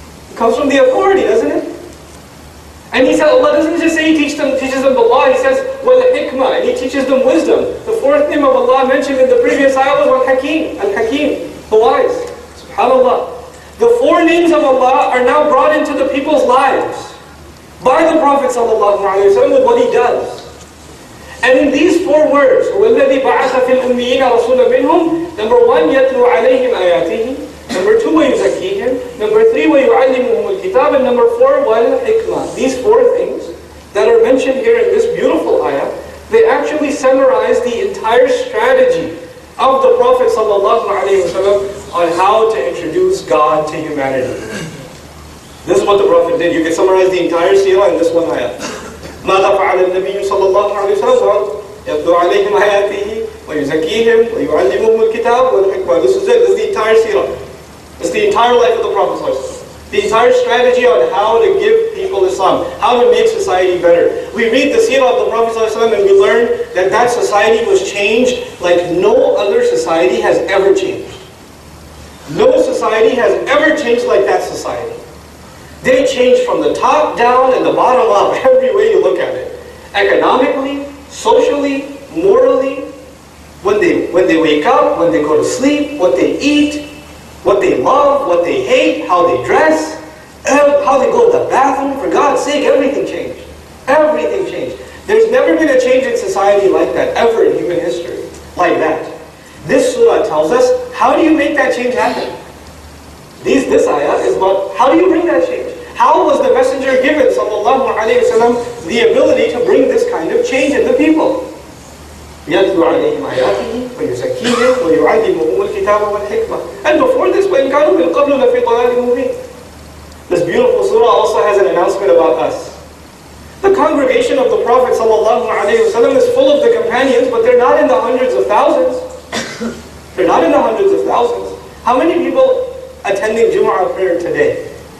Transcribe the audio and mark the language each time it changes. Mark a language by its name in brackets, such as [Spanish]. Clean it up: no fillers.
[English] It comes from the authority, doesn't it? And He said, Allah doesn't just say He teaches them the law, He says, [Arabic] وَالْحِكْمَةِ, [English] and He teaches them wisdom. The fourth name of Allah mentioned in the previous ayah was Al-Hakim, Al-Hakim, the wise. SubhanAllah. The four names of Allah are now brought into the people's lives by the Prophet ﷺ with what he does. And in these four words, [Arabic] وَالَّذِي بَعَثَ فِي الْأُمِّيِّينَ رَسُولًا مِّنْهُمْ, [English] number one, [Arabic] يَتْلُو عَلَيْهِمْ آيَاتِهِ. [English] Number two, [Arabic] وَيُزَكِّيهِمْ. [English] Number three, [Arabic] وَيُعَلِّمُهُمُ الْكِتَابَ. [English] And number four, [Arabic] وَالْحِكْمَةِ. [English] These four things that are mentioned here in this beautiful ayah, they actually summarize the entire strategy of the Prophet ﷺ on how to introduce God to humanity. This is what the Prophet did. You can summarize the entire seerah in this one ayah. [Arabic] ماذا فعل النبي صلى الله عليه وسلم يتلو عليهم آياته ويزكيهم ويعلمهم الكتاب والحكمة. [English] This is it. This is the entire seerah. It's the entire life of the Prophet ﷺ. The entire strategy on how to give people Islam, how to make society better. We read the seerah of the Prophet ﷺ and we learn that that society was changed like no other society has ever changed. No society has ever changed like that society. They changed from the top down and the bottom up, every way you look at it. Economically, socially, morally, when they wake up, when they go to sleep, what they eat, what they love, what they hate, how they dress, how they go to the bathroom. For God's sake, everything changed. Everything changed. There's never been a change in society like that, ever in human history, like that. This surah tells us, how do you make that change happen? This ayah is about, how do you bring that change? How was the messenger given, sallallahu alayhi wa sallam, the ability to bring this kind of change in the people? [Arabic] يَتْلُو عَلَيْهِمْ آيَاتِهِ وَيُزَكِّيهِمْ وَيُعَلِّمُهُمُ الْكِتَابَ وَالْحِكْمَةَ. [English] And before this, [Arabic] وَإِنْ كَانُوا مِنْ قَبْلُ لَفِي ضَلَالٍ مُبِينٍ. [English] This beautiful surah also has an announcement about us. The congregation of the Prophet sallallahu alayhi wa sallam is full of the companions, but they're not in the hundreds of thousands. They're not in the hundreds of thousands. How many people attending Jumu'ah prayer today?